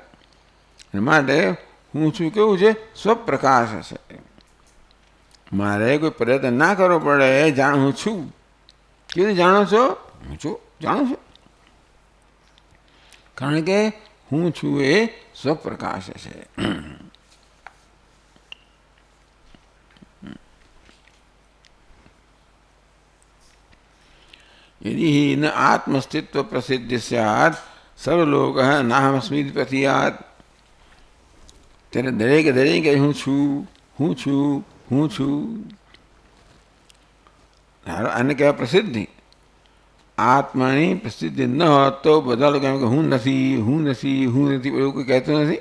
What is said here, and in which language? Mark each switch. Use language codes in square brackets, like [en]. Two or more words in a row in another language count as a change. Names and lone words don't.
[gu] એ માટે હું છું કેવું છે સ્વપ્રકાશ છે. મારે કોઈ પ્રયત્ન ના કરવો પડે. જાણ હું છું. કેવી રીતે જાણો છો? હું છું જાણું છું. કારણ કે હું છું એ સ્વપ્રકાશ છે. [sa] यदि न आत्मस्तित्व प्रसिद्ध स्यात् सर्वलोक नाहमस्मिति प्रतीयात्. [gu] ત્યારે દરેકે દરેક હું છું હું છું હું છું. આને કહેવાય પ્રસિદ્ધિ. આત્માની પ્રસિદ્ધિ ન હોત તો બધા લોકો એમ કે હું નથી, હું નથી, હું નથી, એવું કોઈ કહેતું નથી.